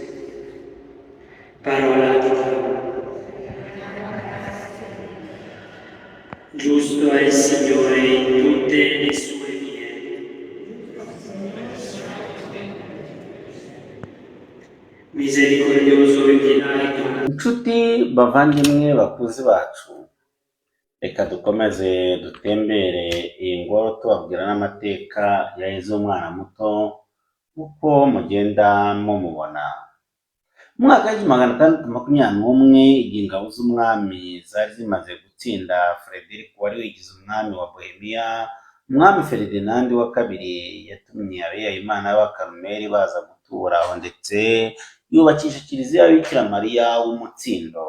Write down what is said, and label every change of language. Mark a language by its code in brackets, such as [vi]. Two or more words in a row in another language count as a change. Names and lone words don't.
[it] Parola di Dio. Giusto è il Signore in tutte le sue vie. Misericordioso e pietato. [rw] Inshuti bavandimwe bakuzi bacu, reka dukomeze dutembere iyi ngoro tubabwira n'amateka ya Yezu umwana muto uko mugenda mumubona. Mu mwaka w'1521 igihe ingabo z'umwami zari zimaze gutsinda Frederick wari wigize umwami wa Bohemia, umwami Ferdinand wa kabiri yatumye abihayimana b'abakarumeli baza gutura aho ndetse yubakisha kiliziya ya Bikira Mariya w'Umutsindo.